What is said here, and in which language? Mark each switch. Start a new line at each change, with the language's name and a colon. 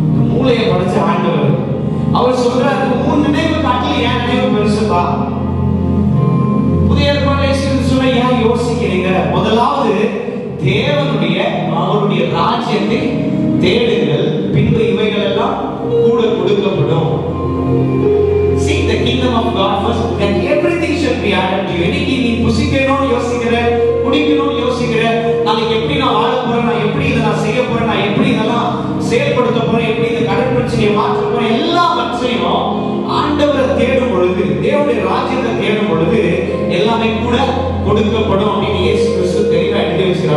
Tamil: மூளையை படைச்ச ஆண்டவர் அவர் சொல்றாரு, உன் நினைவு காட்டில என் நினைவு பெருசுப்பா. புதிய ஏற்பாட்டில் சொல்ல ஏன் யோசிக்கிறீங்க? முதலாவது தேவனுடைய அவருடைய ராஜ்யத்தை தேடுங்கள், பின்பு இவைகள் எல்லாம் கூட கொடுக்கப்படும்.
English: Seek the kingdom of God first, then everything shall be added to you.
Tamil: இன்னைக்கு நீ புசிக்கணும்னு யோசிக்கிற, குடிக்கணும்னு யோசிக்கிற, நாளைக்கு எப்படி நான் வாழ போறேன், நான் எப்படி இதை நான் செய்ய போறேன், நான் எப்படி இதெல்லாம் செயல்படுத்த போறேன், எப்படி இந்த கடன் பிரச்சனையை மாற்ற போறேன், எல்லாவற்றையும் ஆண்டவரை தேடும் பொழுது, தேவனுடைய ராஜ்யத்தை தேடும் பொழுது எல்லாமே கூட கொடுக்கப்படும் அப்படின்னு இயேசு கிறிஸ்து தெளிவா எழுதி யோசிக்கிறோம்.